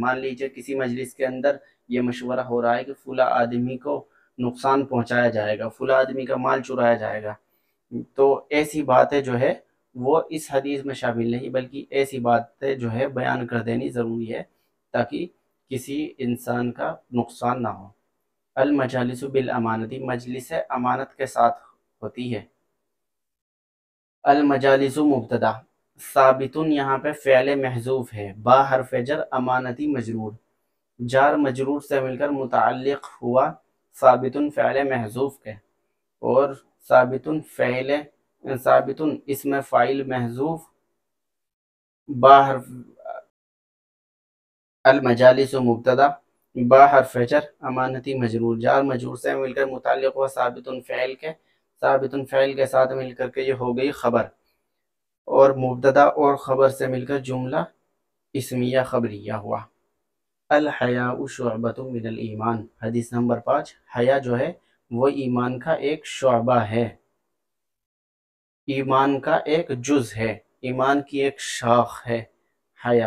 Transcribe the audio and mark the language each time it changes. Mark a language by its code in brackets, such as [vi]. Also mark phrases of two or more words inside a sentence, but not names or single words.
[ur] مان لیجیے کسی مجلس کے اندر یہ مشورہ ہو رہا ہے کہ فلاں آدمی کو نقصان پہنچایا جائے گا، فلاں آدمی کا مال چرایا جائے گا، تو ایسی باتیں جو ہے وہ اس حدیث میں شامل نہیں، بلکہ ایسی باتیں جو ہے بیان کر دینی ضروری ہے تاکہ کسی انسان کا نقصان نہ ہو۔ [ar] المجالس بالامانتی، [ur] مجلس امانت کے ساتھ ہوتی ہے۔ المجالس مبتدا، ثابتن یہاں پہ فعل محذوف ہے، با حرف جر امانتی مجرور، جار مجرور سے مل کر متعلق ہوا ثابتن فعل محذوف کے، اور ثابتن اسم فاعل محذوف، با حرف المجالس مبتدا، با حرف جر امانتی مجرور، جار مجرور سے مل کر متعلق ہوا ثابتن فعل کے ساتھ مل کر کے یہ ہو گئی خبر، اور مبتدا اور خبر سے مل کر جملہ اسمیہ خبریہ ہوا۔ [ar] الحیاء شعبۃ من الایمان، [ur] حدیث نمبر 5، حیا جو ہے وہ ایمان کا ایک شعبہ ہے، ایمان کا ایک جز ہے، ایمان کی ایک شاخ ہے حیا۔